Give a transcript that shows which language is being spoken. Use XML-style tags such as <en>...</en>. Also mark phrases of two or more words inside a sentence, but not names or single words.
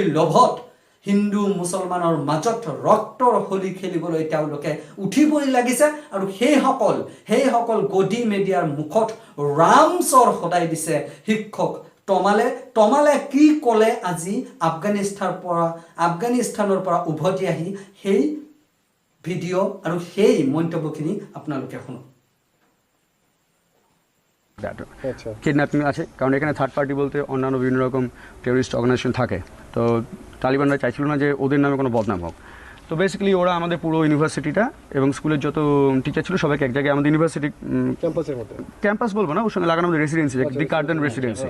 <as>লোভত হিন্দু মুছলমানৰ মাজত ৰক্তৰ হোলী খেলিবলৈ তেওঁলোকে উঠিবলৈ লাগিছে আৰু সেইসকল গদি মেডিয়াৰ মুখত ৰামচৰ সদায় দিছে শিক্ষক তমালে কি ক'লে আজি আফগানিস্তানৰ পৰা উভতি আহি সেই ভিডিঅ' আৰু সেই মন্তব্যখিনি আপোনালোকে শুনক।</as> <bn>কিডন্যাপিং আছে, কারণ এখানে</bn> <en>third party</en> <bn>বলতে অন্যান্য বিভিন্ন রকম</bn> <en>terrorist organization</en> <bn>থাকে। তো তালিবানরা চাইছিল না যে ওদের নামে কোনো বদনাম হোক। তো বেসিক্যালি ওরা আমাদের পুরো ইউনিভার্সিটিটা এবং স্কুলের যত টিচার ছিল সবাইকে এক জায়গায় আমাদের</bn> <en>university campus</en> <bn>বলবো না, ওর সঙ্গে লাগানো আমাদের রেসিডেন্সি, দি গার্ডেন রেসিডেন্সি।</bn>